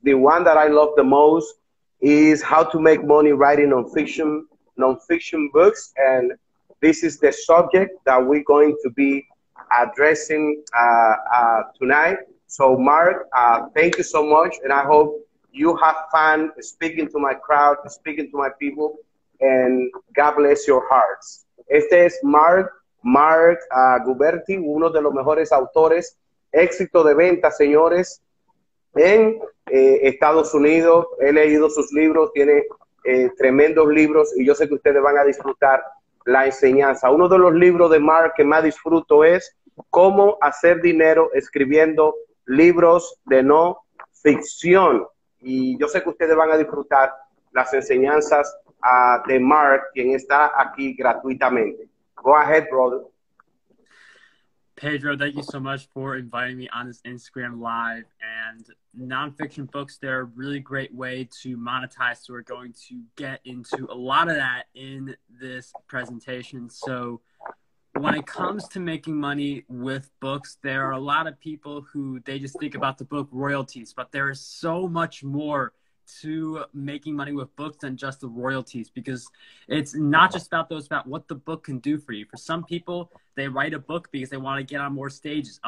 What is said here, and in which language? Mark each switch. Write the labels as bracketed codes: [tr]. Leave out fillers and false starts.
[en] The one that I love the most is How to Make Money Writing Nonfiction Books, and this is the subject that we're going to be addressing tonight. So, Mark, thank you so much, and I hope you have fun speaking to my crowd, speaking to my people, and God bless your hearts. [es] Este es Marc Guberti, uno de los mejores autores, éxito de venta, señores, en Estados Unidos. He leído sus libros, tiene tremendos libros y yo sé que ustedes van a disfrutar la enseñanza. Uno de los libros de Mark que más disfruto es Cómo hacer dinero escribiendo libros de no ficción. Y yo sé que ustedes van a disfrutar las enseñanzas de Mark, quien está aquí gratuitamente. [en] Go ahead, brother. Pedro, thank you so much for inviting me on this Instagram Live. And nonfiction books, they're a really great way to monetize. So we're going to get into a lot of that in this presentation. So when it comes to making money with books, there are a lot of people who they just think about the book royalties, but there is so much more to making money with books than just the royalties, because it's not just about those, about what the book can do for you. For some people, they write a book because they want to get on more stages.